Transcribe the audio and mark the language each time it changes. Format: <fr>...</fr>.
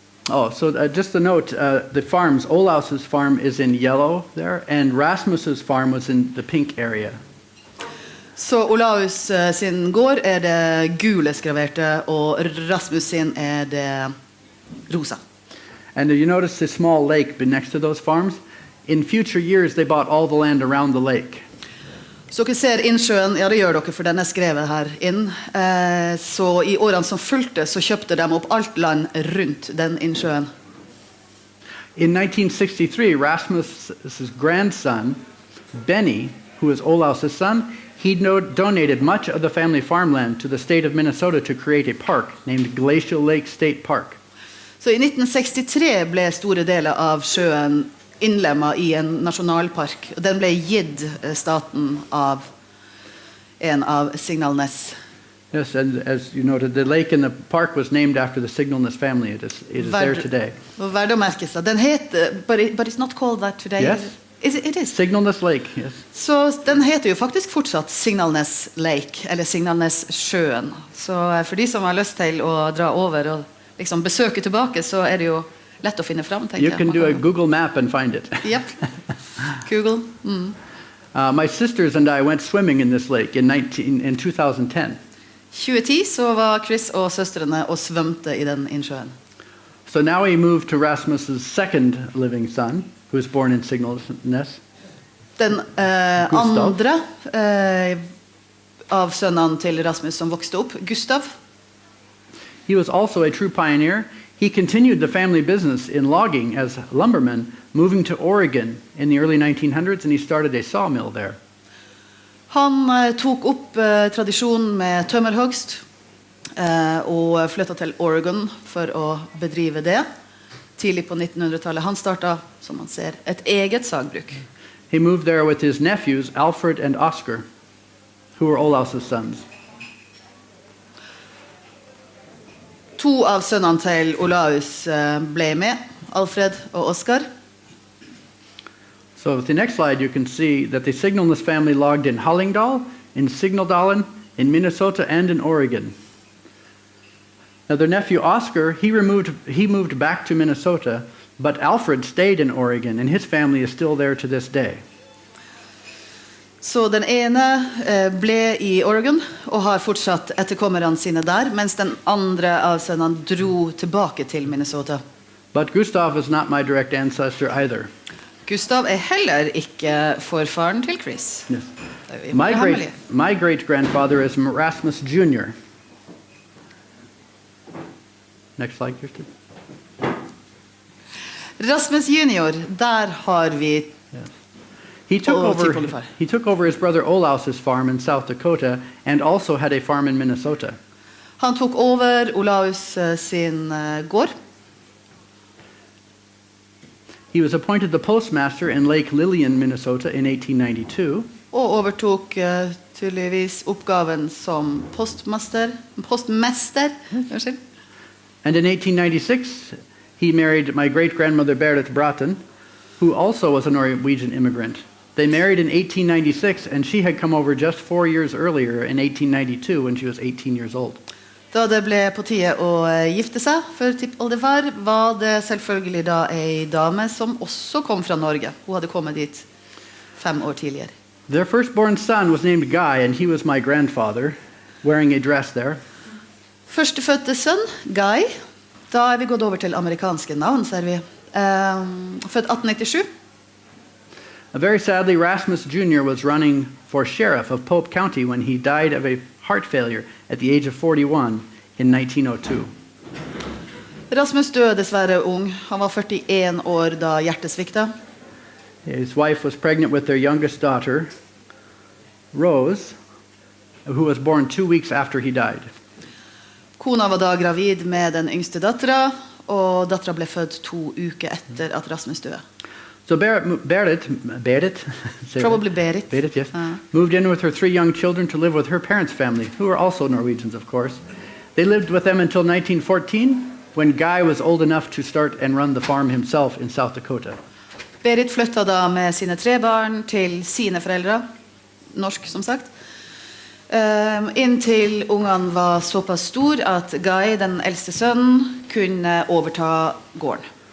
<en>Oh, so just a note, the farms, Olaus's farm is in yellow there, and Rasmus's farm was in the pink area.</en> <no>Så Olaus sin gård det gule skraverte, og Rasmus sin det rosa.</no> <en>And you notice the small lake next to those farms? In future years, they bought all the land around the lake.</en> <no>Så dere ser innsjøen, ja det gjør dere for den skrevet her inn. Så I årene som fulgte så kjøpte de opp alt land rundt den innsjøen.</no> <en>In 1963, Rasmus's grandson, Benny, who is Olaus's son, he donated much of the family farmland to the state of Minnesota to create a park named Glacial Lake State Park.</en> <no>Så I 1963 ble store deler av sjøen innlemmet I en nasjonalpark, og den ble gitt staten av en av Signalness.</no> <en>Yes, and as you noted, the lake in the park was named after the Signalness family. It is there today.</en> <no>Og verdt å merke seg. Den heter,</no> <en>but it's not called that today. Yes. It is. Signalness Lake, yes.</en> <no>Så den heter jo faktisk fortsatt Signalness Lake, eller Signalness sjøen. Så for de som har lyst til å dra over og liksom besøke tilbake, så det jo lett å finne frem, tenker</no> <en>You</en> <no>jeg.</no> <en>can do a Google map and find it. Yep. Google. My sisters and I went swimming in this lake in 2010.</en> <no>2010 så var Chris og søstrene og svømte I den innsjøen.</no> <en>So now we move to Rasmus's second living son, who was born in Signalness.</en> <no>Den</no> <en>Gustav.</en> <no>andre av sønnene til Rasmus som vokste opp, Gustav.</no> <en>He was also a true pioneer. He continued the family business in logging as lumberman, moving to Oregon in the early 1900s, and he started a sawmill there.</en> <no>Han tok opp tradisjonen med tømmerhogst og flyttet til Oregon for å bedrive det. Tidlig på 1900-tallet. Han startet, som man ser, et eget sagbruk.</no> <en>He moved there with his nephews, Alfred and Oscar, who were Olaus's sons.</en> <no>To av sønnene til Olaus ble med, Alfred og Oscar.</no> <en>So with the next slide, you can see that the Signalness family logged in Hallingdal, in Signaldalen, in Minnesota, and in Oregon. Now their nephew Oscar, he moved back to Minnesota, but Alfred stayed in Oregon, and his family is still there to this day.</en> <no>Så den ene ble I Oregon og har fortsatt etterkommerne sine der, mens den andre av sønnene dro tilbake til Minnesota.</no> <en>But Gustav is not my direct ancestor either.</en> <no>Gustav heller ikke forfaren til Chris.</no> <en>Yes.</en> <no>Det</no> <en>My great-grandfather is Rasmus Jr. Next slide, Kirsten.</en> <no>Rasmus junior, der har vi</no> <en>He took Oh, over.</en> <no>tipolifar.</no> <en>He took over his brother Olaus's farm in South Dakota, and also had a farm in Minnesota.</en> <no>Han tok over Olaus sin gård.</no> <en>He was appointed the postmaster in Lake Lillian, Minnesota, in 1892.</en> <no>Og overtok tydeligvis oppgaven som postmester. Unnskyld.</no> <en>And in 1896, he married my great-grandmother Berit Bratten, who also was a Norwegian immigrant. They married in 1896, and she had come over just 4 years earlier in 1892 when she was 18 years old.</en> <no>Da det ble på tide å gifte seg for tippoldefar, var det selvfølgelig da en dame som også kom fra Norge. Hun hadde kommet dit 5 år tidligere.</no> <en>Their firstborn son was named Guy, and he was my grandfather, wearing a dress there.</en> <no>Førstefødte sønn, Guy. Da vi gått over til amerikanske navn, ser vi. Født 1897.</no> <en>Very sadly, Rasmus Jr. was running for sheriff of Pope County when he died of a heart failure at the age of 41 in 1902.</en> <no>Rasmus døde dessverre ung. Han var 41 år da hjertet svikta.</no> <en>His wife was pregnant with their youngest daughter, Rose, who was born 2 weeks after he died.</en> <no>Kona var da gravid med den yngste datteren, og datteren ble født 2 uker etter at Rasmus døde.</no> <en>So Berit Probably Berit. Berit, yes, moved in with her 3 young children to live with her parents' family, who were also Norwegians, of course. They lived with them until 1914, when Guy was old enough to start and run the farm himself in South Dakota.</en> <no>Berit flyttet da med sine 3 barn til sine foreldre, norsk som sagt, inntil ungene var såpass stor at Guy, den eldste sønnen, kunne overta gården.</no>